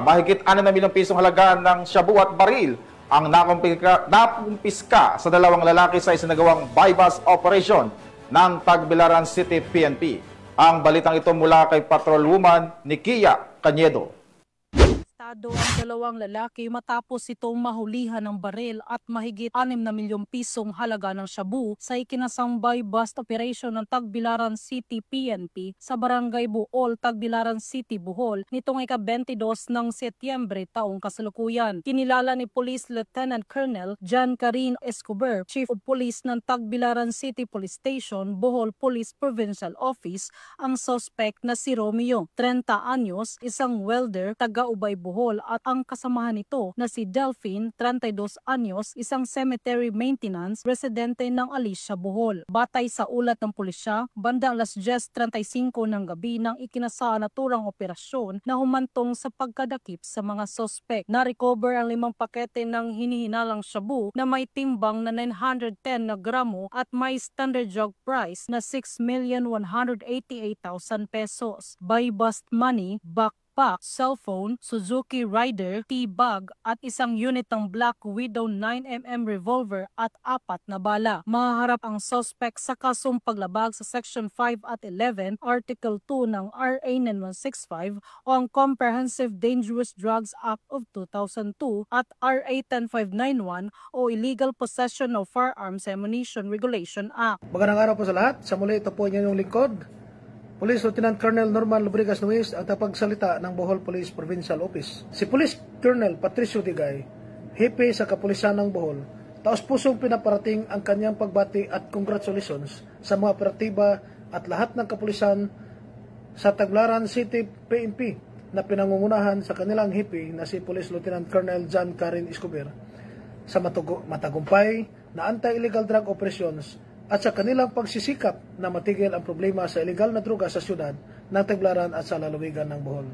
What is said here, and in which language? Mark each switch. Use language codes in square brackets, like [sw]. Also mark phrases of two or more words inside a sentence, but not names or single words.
[tl] Mahigit 6 na milyong pisong halaga ng shabu at baril ang nakumpiska sa 2 lalaki sa isinagawang [en] bypass operation [tl] ng Tagbilaran City PNP. Ang balitang ito mula kay Patrolwoman Nikia Cañedo. Arestado ang 2 lalaki matapos itong mahulihan ng baril at mahigit 6 na milyong pisong halaga ng shabu sa ikinasang [en] buy-bust operation [tl] ng Tagbilaran City PNP sa Barangay Buol, Tagbilaran City, Bohol nitong ika-22 ng Setyembre taong kasalukuyan. Kinilala ni Police Lieutenant Colonel John Karin Escobar, Chief of Police ng Tagbilaran City Police Station, Bohol Police Provincial Office, ang suspect na si Romeo, 30 anyos, isang welder, taga-Ubay, Bohol, at ang kasamahan nito na si Delphine, 32 anyos, isang [en] cemetery maintenance, [tl] residente ng Alicia, Bohol. Batay sa ulat ng pulisya, bandang 10:35 ng gabi nang ikinasa naturang operasyon na humantong sa pagkadakip sa mga suspect. Na-recover ang 5 pakete ng hinihinalang shabu na may timbang na 910 na gramo at may [en] standard jug price [tl] na 6,188,000 pesos. Buy-bust money, backpack, cellphone, Suzuki Rider, T-bag at isang unit ng Black Widow 9mm revolver at 4 na bala. Mahaharap ang suspect sa kasong paglabag sa Section 5 at 11, Article 2 ng RA 9165 o ang Comprehensive Dangerous Drugs Act of 2002 at RA 10591 o Illegal Possession of Firearms Ammunition Regulation Act. Magandang araw po sa lahat. Sa muli ito po inyong lingkod, Police Lieutenant Colonel Norman Lubrigas Nuez ang tapagsalita ng Bohol Police Provincial Office. Si Police Colonel Patricio Digay, hepe sa kapulisan ng Bohol, taos-pusong pinaparating ang kanyang pagbati at congratulations sa mga operatiba at lahat ng kapulisan sa Tagbilaran City PNP na pinangungunahan sa kanilang hepe na si Police Lieutenant Colonel John Karin Escobar sa matagumpay na [en] anti-illegal drug operations [tl] at sa kanilang pagsisikap na matigil ang problema sa illegal na droga sa syudad ng Tagbilaran at sa lalawigan ng Bohol.